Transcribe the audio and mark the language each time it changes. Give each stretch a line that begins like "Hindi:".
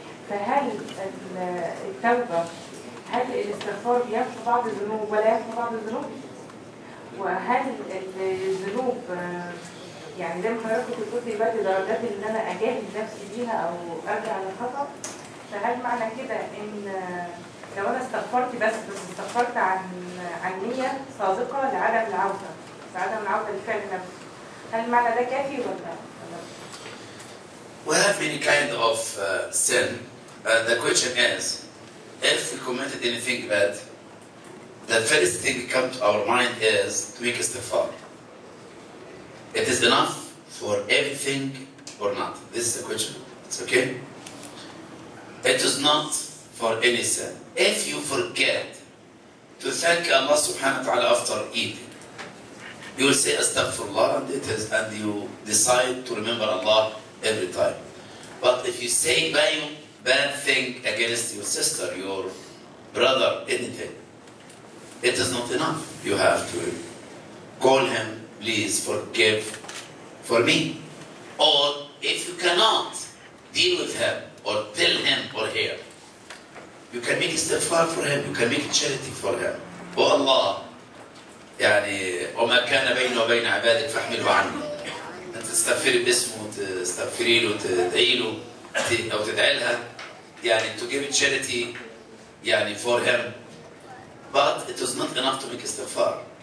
Arabic: فهل التوبة هل الاستغفار بيمحو بعض الذنوب ولا يمحو بعض الذنوب؟ وهل الذنوب يعني زي ما حضرتك بتقول دلوقتي درجات ان انا اجاهد نفسي بيها او ارجع للخطأ، فهل معنى كده ان لو انا استغفرت بس استغفرت عن نية صادقة لعدم العودة لفعل نفسه، هل معنى ده كافي ولا؟
English: We have many kind of sin. The question is, if we committed anything bad, the first thing that comes to our mind is to make istighfar. It is enough for everything or not? This is the question. It's okay? It is not for any sin. If you forget to thank Allah subhanahu wa ta'ala after eating, you will say astaghfirullah and you decide to remember Allah every time. But if you say bad thing against your sister, your brother, anything, it is not enough. You have to call him, please forgive for me. Or if you cannot deal with him or tell him or her, you can make istighfar for him, you can make charity for him. Oh Allah,
Arabic: وما كان بيني وبين عبادك فاحمله عني. تستغفري باسمه وتستغفري له وتدعي له او تدعي لها
English: to give charity for him, but it is not enough to make istighfar.